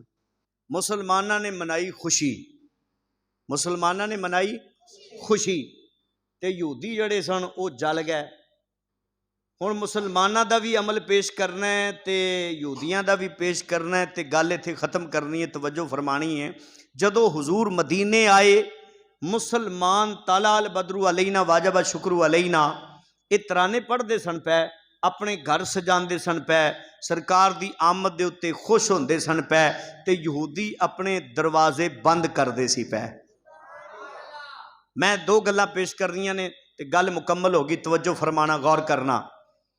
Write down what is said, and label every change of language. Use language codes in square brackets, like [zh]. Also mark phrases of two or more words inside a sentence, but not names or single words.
[pa] مسلماناں نے منائی خوشی، مسلماناں نے منائی خوشی تے یہودی جڑے سن او جل گئے. ہن مسلماناں دا وی عمل پیش کرنا ہے تے یہودیاں دا وی پیش کرنا ہے تے گل ایتھے ختم کرنی ہے، توجہ فرمانی ہے. جدوں حضور مدینے آئے، مسلمان [ar] طلع البدر علينا وجب الشكر علينا [pa] یہ ترانے پڑھتے سن پئے، اپنے گھر سجاتے سن پئے، سرکار کی آمد کے اتے خوش ہوندے سن پئے، تے یہودی اپنے دروازے بند کرتے سی پئے. میں دو گلاں پیش کرنیاں نے تے گل مکمل ہوگی، توجہ فرمانا، غور کرنا.